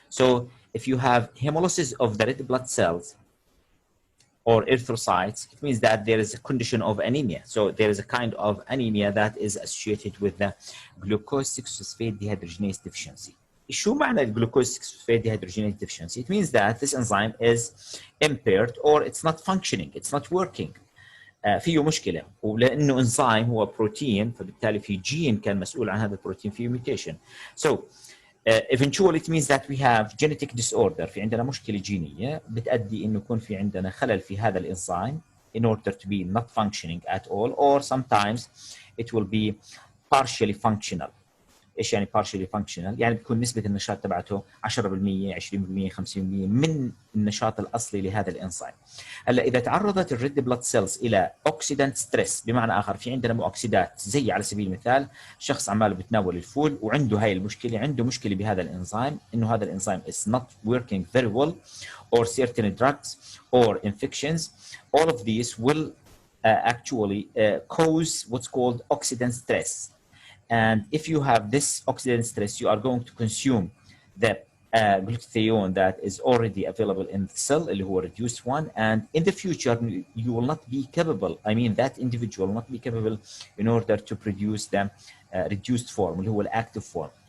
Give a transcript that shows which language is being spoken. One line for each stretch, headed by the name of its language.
English: So if you have hemolysis of the red blood cells or erythrocytes, it means that there is a condition of anemia. So there is a kind of anemia that is associated with the glucose 6-phosphate dehydrogenase deficiency.
Arabic: شو معنى الجلوكوز
English: 6-phosphate dehydrogenase deficiency? It means that this enzyme is impaired or it's not functioning, it's not working.
Arabic: فيه مشكلة، ولأنه انزيم هو بروتين فبالتالي في جين كان مسؤول عن هذا البروتين فيه mutation.
English: So eventually it means that we have genetic disorder.
Arabic: في عندنا مشكلة جينية بتؤدي إنه يكون في عندنا خلل في هذا الانزيم
English: in order to be not functioning at all, or sometimes it will be partially functional.
Arabic: ايش يعني partially functional؟ يعني بتكون نسبة النشاط تبعته 10%، 20%، 50% من النشاط الأصلي لهذا الانزيم. هلا إذا تعرضت الريد بلاد سيلز إلى اوكسيدنت ستريس، بمعنى آخر في عندنا مؤكسدات زي على سبيل المثال شخص عماله بتناول الفول وعنده هاي المشكلة، عنده مشكلة بهذا الانزيم إنه هذا الانزيم
English: is not working very well, or certain drugs or infections, all of these will actually cause what's called oxidant stress. And if you have this oxidant stress, you are going to consume the glutathione that is already available in the cell,
Arabic: اللي هو
English: reduced one, and in the future you will not be capable, I mean that individual will not be capable in order to produce the reduced form اللي هو active form.